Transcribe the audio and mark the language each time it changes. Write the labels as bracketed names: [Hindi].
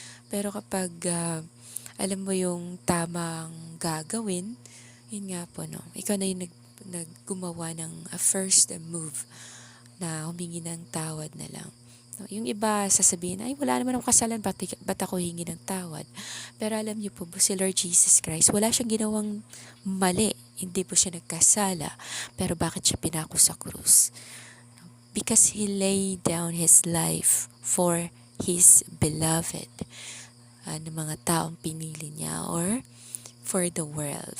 [Filipino] Pero kapag alam mo yung tamang gagawin, yun nga po, no, ikaw na yung naggumawa ng first move na humingi ng tawad na lang. No, yung iba sasabihin, ay wala naman akong kasalanan, ba't ako hingi ng tawad? Pero alam niyo po, si Lord Jesus Christ, wala siyang ginawang mali. Hindi po siya nagkasala. Pero bakit siya pinako sa krus? [English] Because He laid down His life for His beloved. [Filipino] Ng mga taong pinili niya, [English] or for the world.